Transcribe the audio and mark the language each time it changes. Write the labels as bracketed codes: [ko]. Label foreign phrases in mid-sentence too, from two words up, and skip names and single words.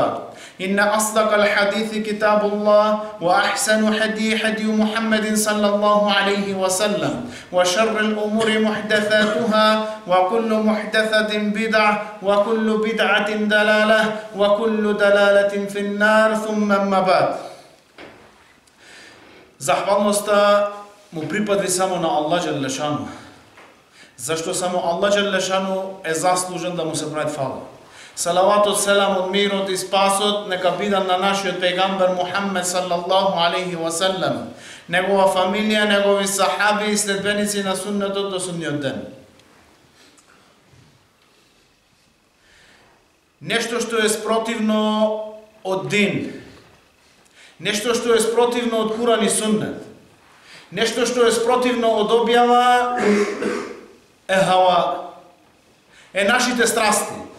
[ar] إن أصدق الحديث كتاب الله، وأحسن هدي محمد صلى الله عليه وسلم، وشر الأمور محدثاتها، وكل محدثة بدعة، وكل بدعة دلالة، وكل دلالة في النار. ثم أما بعد. [mk] Захвалноста му припадри само на Аллах Джелешану, зашто само Аллах Джелешану е заслужен да му се прави фала. Салаватот, селамот, мирот и спасот нека бидат на нашиот пегамбер Мухаммед [ar] صلى الله عليه وسلم, [mk] негова фамилија, негови сахаби и следбеници на суннетот до судниот ден. Нешто што е спротивно од дин, нешто што е спротивно од Куран и суннет, нешто што е спротивно од објава е хава, е нашите страсти.